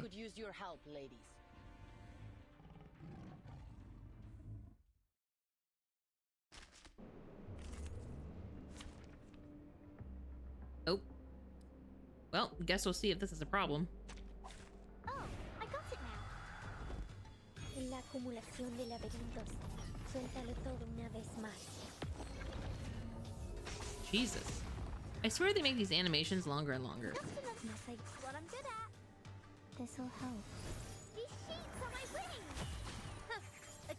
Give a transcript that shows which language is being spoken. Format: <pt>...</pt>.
<en>could use your help, ladies. Oh. Well, guess we'll see if this is a problem. Oh, I got it now.</en> <es>La acumulación de laberintos. Suéltalo todo una vez más.</es> <en>Jesus. I swear they make these animations longer and longer. Just enough message. What I'm good at. This'll help. These sheets are my wings. Huh, a</en>